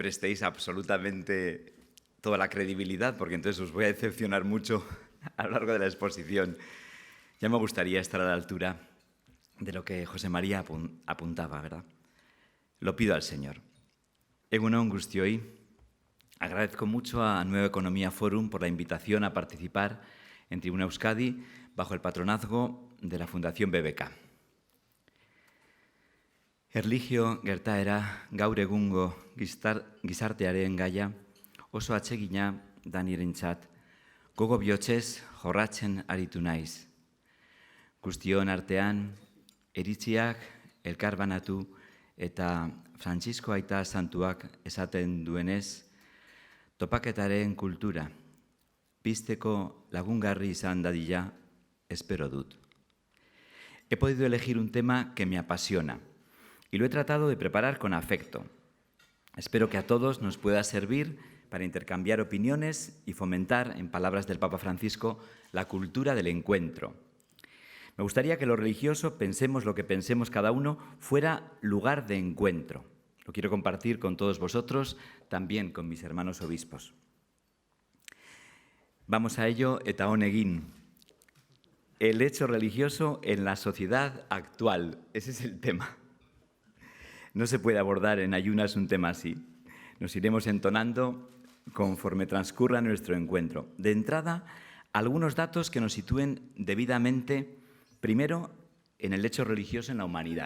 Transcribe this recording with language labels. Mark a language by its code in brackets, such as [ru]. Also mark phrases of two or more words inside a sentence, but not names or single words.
[es] prestéis absolutamente toda la credibilidad, porque entonces os voy a decepcionar mucho a lo largo de la exposición. Ya me gustaría estar a la altura de lo que José María apuntaba, ¿verdad? Lo pido al Señor. [eu] Egunon guztioi, [es] agradezco mucho a Nueva Economía Forum por la invitación a participar en Tribuna Euskadi bajo el patronazgo de la Fundación BBK. [eu] Erlijio gertaera gaur egungo gizartearen gaia oso atsegina da nirentzat Gogo bihotzez jorratzen aritu naiz. Guztion artean, eritziak elkarbanatu eta Frantzisko Aita Santuak esaten duenez, topaketaren kultura, pizteko lagungarri izan dadila, espero dut. [es] He podido elegir un tema que me apasiona y lo he tratado de preparar con afecto. Espero que a todos nos pueda servir para intercambiar opiniones y fomentar, en palabras del Papa Francisco, la cultura del encuentro. Me gustaría que lo religioso, pensemos lo que pensemos cada uno, fuera lugar de encuentro. Lo quiero compartir con todos vosotros, también con mis hermanos obispos. Vamos a ello, [eu] eta honegin. [es] El hecho religioso en la sociedad actual. Ese es el tema. No se puede abordar en ayunas un tema así. Nos iremos entonando conforme transcurra nuestro encuentro. De entrada, algunos datos que nos sitúen debidamente, primero, en el hecho religioso en la humanidad.